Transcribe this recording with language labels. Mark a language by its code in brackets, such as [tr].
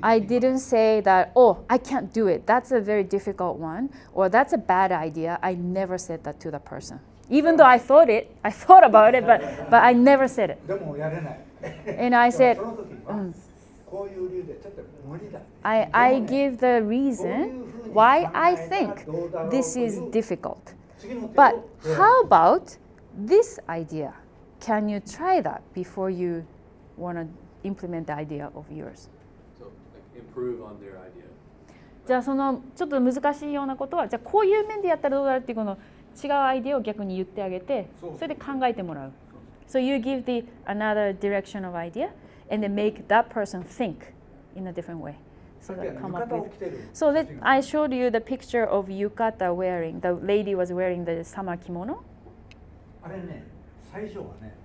[en] I didn't say that, oh, I can't do it. That's a very difficult one, or that's a bad idea. I never said that to the person. Even though I thought about it, but I never said it. [ja] でもやれない。 [en] And I said, [ja] その時はこういう理由でちょっと無理だ。 [en] I give the reason why I think this is difficult. But how about this idea? Can you try that before you want to implement the idea of yours? So like improve on their idea. [ja] じゃあそのちょっと難しいようなことはじゃあこういう面でやったらどうだろうっていうこの違うアイデアを逆に言ってあげてそれで考えてもらう。 [en] So you give the another direction of idea and then make that person think in a different way. So that come up with. So that I showed you the picture of yukata wearing. The lady was wearing the summer kimono. [ja] あれね、最初はね。